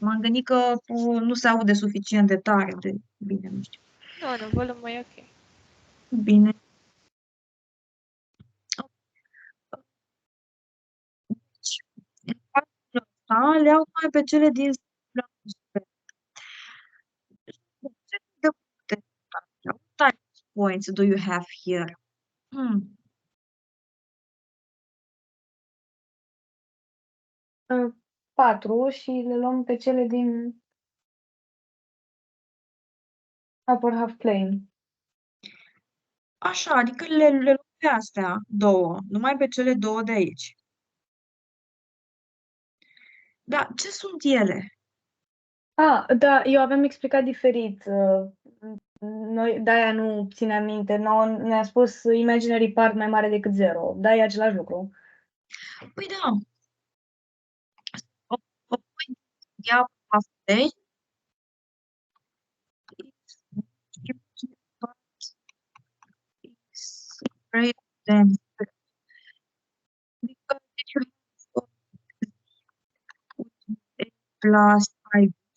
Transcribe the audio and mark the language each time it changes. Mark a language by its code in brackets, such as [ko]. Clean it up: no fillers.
[ro] M-am gândit că nu se aude suficient de tare, de bine, nu știu. Nu, volumul e ok. Bine. În cazul ăsta, le iau mai pe cele din planul superior. Ce de putere? [en] What type of points do you have here? [ro] 4 și le luăm pe cele din [en] upper half plane. [ro] Așa, adică le luăm pe astea două, numai pe cele două de aici. Da, ce sunt ele? Da, eu aveam explicat diferit. Noi, de-aia nu țineam minte. Ne-a spus [en] imaginary part [ro] mai mare decât 0. Da, e același lucru. Păi da. [en] A point in the upper half plane is greater than because you have plus 5.